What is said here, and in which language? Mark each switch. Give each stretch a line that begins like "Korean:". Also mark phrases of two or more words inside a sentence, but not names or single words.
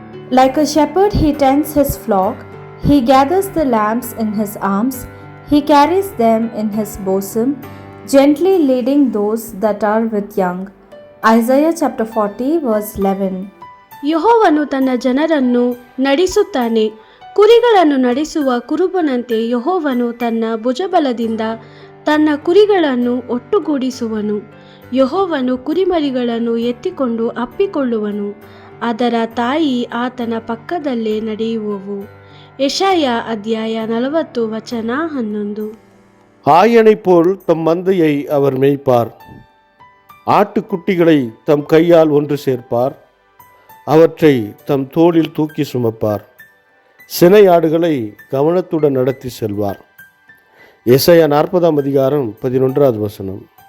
English: Like a shepherd, he tends his flock. He gathers the lambs in his arms. He carries them in his bosom, gently leading those that are with young. Isaiah chapter 40, verse 11.
Kannada: ಯೆಹೋವನು ತನ್ನ ಜನರನ್ನು ನಡೆಸುತ್ತಾನೆ. ಕುರಿಗಳನ್ನು ನಡೆಸುವ ಕುರುಬನಂತೆ ಯೆಹೋವನು ತನ್ನ ಭುಜಬಲದಿಂದ ತನ್ನ ಕುರಿಗಳನ್ನು ಒಟ್ಟುಗೂಡಿಸುವನು. ಯೆಹೋವನು ಕುರಿಮರಿಗಳನ್ನು ಎತ್ತಿಕೊಂಡು ಅಪ್ಪಿಕೊಳ್ಳುವನು. ಅದರ ತಾಯಿ ಆತನ ಪಕ್ಕದಲ್ಲೇ ನಡೆಯುವವು. ಯೆಶಾಯ ಅಧ್ಯಾಯ 40 ವಚನ 11.
Tamil: ஆயனை போல் தம் மந்தையை அவர் மேய்ப்பார். ஆட்டுக்குட்டிகளை தம் கையால் ஒன்று சேர்ப்பார். அவற்றை தம் தோளில் தூக்கி சுமப்பார். சினை ஆடுகளை கவனத்துடன் நடத்தி செல்வார். எசாயா 40 அதிகாரம் 11 வசனம்.